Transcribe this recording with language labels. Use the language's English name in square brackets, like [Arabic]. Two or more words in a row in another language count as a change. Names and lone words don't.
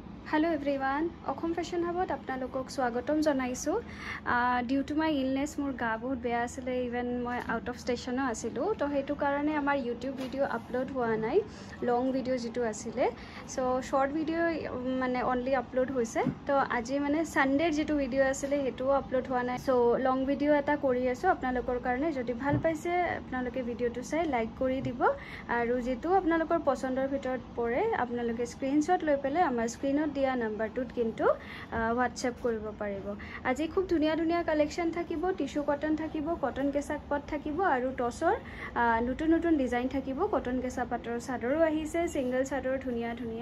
[English] Hello everyone, [Assamese] Okhom Fashion Hubot আপোনালোকক স্বাগতম জনাইছোঁ. [English] Due to my illness [Assamese] মোৰ গা বহুত বেয়া আছিলে, even মই [English] out of station [Assamese] o asilu, to hetu karone amar YouTube video upload hua nai, [English] long video [Assamese] যিটো আছিলে. [English] So short video mane only upload hoise. [Assamese] To aji mane Sunday jitu video asile hetu upload hua nai. [English] So long video [Assamese] এটা কৰি আছোঁ আপোনালোকৰ কাৰণে, যদি ভাল পাইছে আপোনালোকে video টো চাই like কৰি দিব আৰু যিটো আপোনালোকৰ পছন্দৰ ভিতৰত পৰে আপোনালোকে screenshot লৈ পেলে আমাৰ screen দিয়া নাম্বাৰটোত কিন্তু WhatsApp কৰিব পাৰিব। আজি খুব ধুনিয়া ধুনিয়া কালেকশন থাকিব, [English] tissue cotton [Assamese] থাকিব, কটন কেঁচা পাট থাকিব আৰু টসৰ নতুন নতুন ডিজাইন থাকিব। কটন কেঁচা পাটৰ চাদৰো আহিছে, সিঙ্গেল চাদৰ ধুনিয়া ধুনিয়া।